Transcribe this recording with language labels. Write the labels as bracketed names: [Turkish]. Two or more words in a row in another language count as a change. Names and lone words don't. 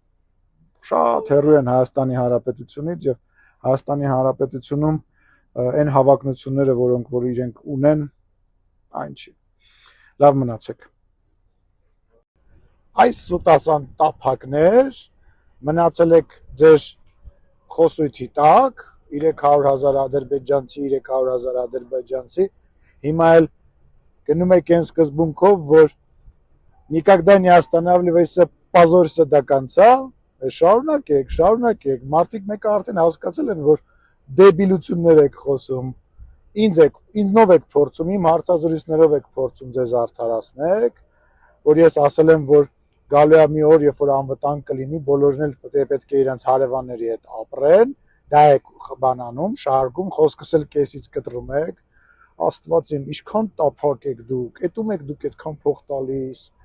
[Armenian] շատ հեռու են Հայաստանի Հանրապետությունից եւ Հայաստանի Հանրապետությունում այն հավակնությունները, որոնք որ իրենք ունեն, այն չի։ Լավ մնացեք։ Այս սուտասան տափակներ մնացել եք ձեր խոսույթի տակ 300,000 ադրբեջանցի, 300,000 ադրբեջանցի, հիմա էլ գնում եք այն սկզբունքով, որ [Russian] никогда не останавливайся, позорься до конца, [Armenian] շարունակեք, մարդիկ մեկը արդեն հասկացել են, որ դեբիլություններ եք խոսում, ինձնով եք փորձում, իմ հարցազրույցներով եք փորձում ձեզ արդարացնեք, որ ես ասել եմ, որ գալու է մի օր, երբ որ անվտանգ կլինի, բոլորն էլ պետք է իրենց հարևանների հետ ապրեն, դա եք բանանում, շարքում, խոսքս էլ կեսից կտրում եք, Աստված իմ, ինչքան տափակ եք դուք, էտում եք դուք այդքան փող տալիս,